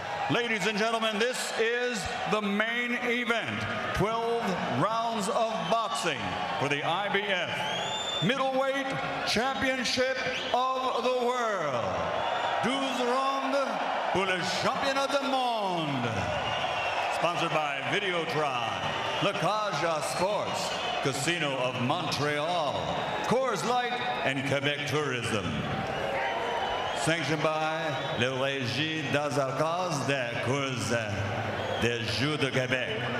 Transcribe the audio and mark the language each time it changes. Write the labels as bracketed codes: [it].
[en] Ladies and gentlemen, this is the main event. 12 rounds of boxing for the IBF Middleweight Championship of the World. [fr] 12 rounds pour le championnat du monde. [en] Sponsored by Videotron, La Caja Sports, Casino of Montreal, Coors Light, and Quebec Tourism. Sanctioned by le Régie des Arts des Cours des Jeux de Québec.